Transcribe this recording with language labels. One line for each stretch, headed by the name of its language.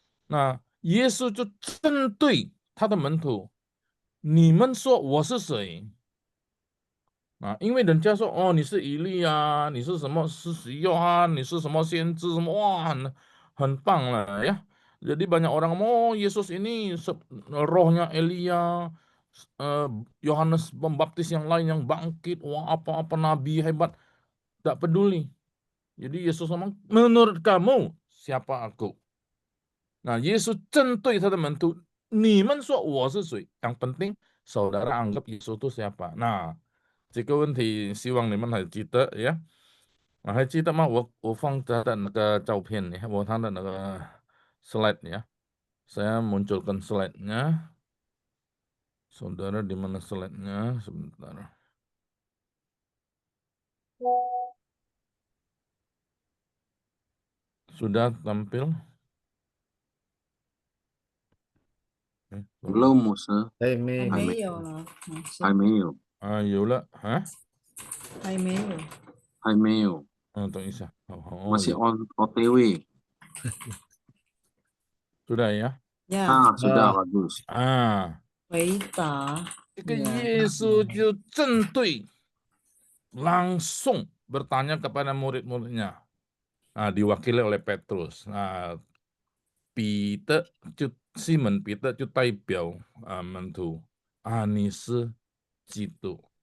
Chinese: Nah, 耶稣就针对他的门徒，你们说我是谁？因为人家说你是以利亚，你是什么施洗约翰，你是什么先知什么，哇，很棒了ya.
Indonesian: Jadi banyak orang ngomong Yesus ini rohnya Elia, Yohanes Pembaptis yang lain yang bangkit, wah apa-apa nabi hebat, tak peduli. Jadi Yesus ngomong, menurut kamu siapa aku?
Chinese: Nah, Yesus 针对他的门徒，你们说我是谁？
Indonesian: yang penting saudara anggap Yesus itu siapa?
Chinese: Nah, 这个问题希望你们还记得呀。还记得吗？我放他的那个照片，你看我他的那个 slide 呀。
Indonesian: Saya munculkan slide-nya. Saudara di mana slide-nya? Sebentar. Sudah tampil? Belum, Musa.
Chinese: 还没还没没有了，老师，还没有，有了.Hah? 还没有。还没有，
Indonesian: Tunggu isa. Oh, masih ya. OTW. Sudah ya? Ya， Sudah bagus.
Chinese: 回答。这个
Indonesian: Ya.
Chinese: 耶稣就针对
Indonesian: langsung bertanya kepada murid-muridnya. Diwakili oleh Petrus.
Chinese: Peter, Simon Peter 就代表门徒，你是基督。